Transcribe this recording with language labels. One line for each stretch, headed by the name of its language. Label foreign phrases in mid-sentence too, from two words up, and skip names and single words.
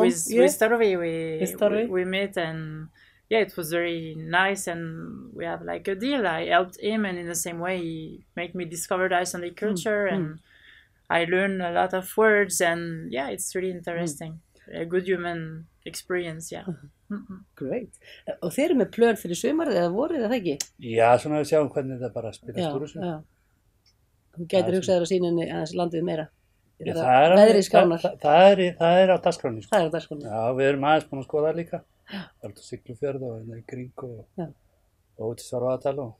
English: With Torfi we met, and it was very nice, and we have like a deal. I helped him, and in the same way he made me discover the Icelandic culture, and I learned a lot of words, and it's really interesting. A good human experience, Great.
Icelandic: Og þeir eru með plön fyrir sumarið eða vorið, eða ekki? Já, svona við sjáum hvernig þetta bara spilast úr þessu. Þú gætir hugsaður á sýninni aðeins landið meira. Veðrið skánar. Það er á dagskránni. Það er á dagskránni. Já, við erum aðeins búin að skoða það líka. Það er alltaf Siglufjörð og í kring og út í Svarfaðardal og...